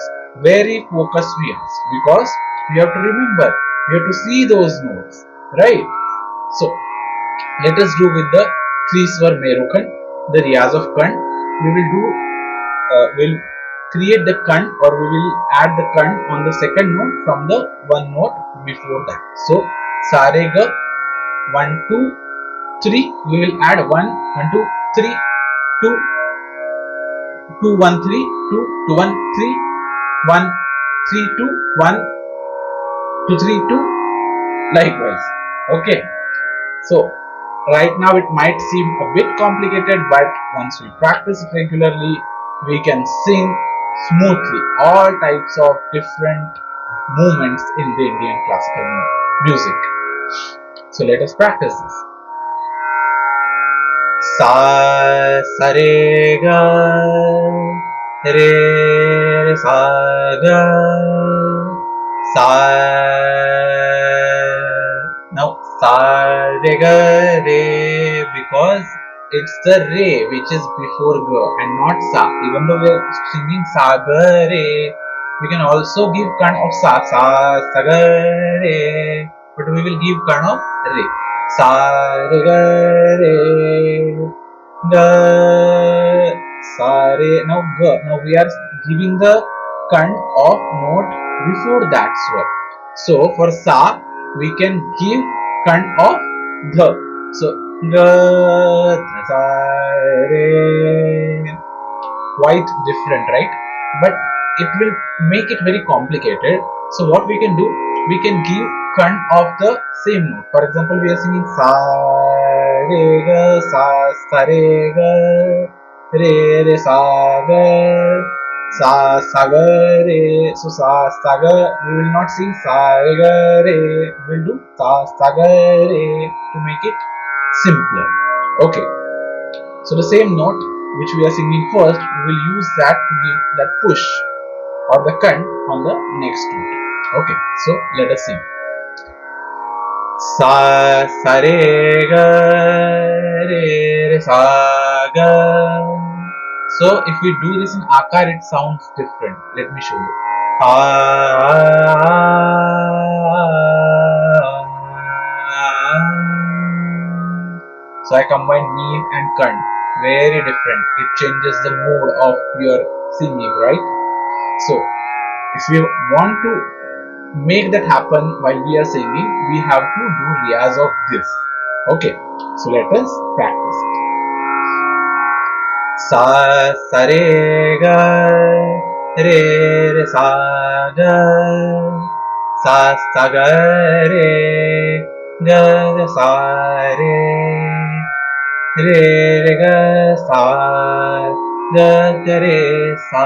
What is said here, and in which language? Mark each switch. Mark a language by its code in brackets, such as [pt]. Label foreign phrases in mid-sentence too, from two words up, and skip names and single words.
[en] Very focused riyaz, because you have to remember, you have to see those notes, right? So let us do with the 3 Swar Merukhand, the riyaz of kan. We will do, will create the kan, or we will add the kan on the second note from the one note before that. So sa re ga 1 2 3, we will add 1 1 2 3 2 2 1 3 2 2 1 3 1 3 2 1 2 3 2, likewise. Okay, so right now it might seem a bit complicated, but once we practice it regularly, we can sing smoothly all types of different movements in the Indian classical music. So let us practice this. Sa sa re ga re re sa ga sa. Now sa re ga re, because it's the re which is before ga and not sa. Even though we are singing sa ga re, we can also give kan of sa sa sa ga re, but we will give kan of re. Sa re ga re ga sa re. Now ga. Now we are giving the kan of note before that swar. So for sa we can give kan of the. So ga sa re, quite different, right? But it will make it very complicated. So what we can do, we can give kan of the same note. For example, we are singing sa re ga sa re ga re re sa ga sa ga re. So sa ga, we will not sing sa re ga re, we will do sa ga re to make it simpler. Okay, so the same note which we are singing first, we will use that to give that push or the kan on the next note. Okay, so let us sing. Sa sa re ga re re sa ga. So if we do this in Akar, it sounds different. Let me show you. Ah, so I combine Meend and Kant. Very different. It changes the mood of your singing, right? So if we want to make that happen while we are singing, we have to do Riyaz of this. Okay, so let us practice it. Sa sa re ga re re sa ga sa ga re ga ga sa re re re ga sa ga ga re sa.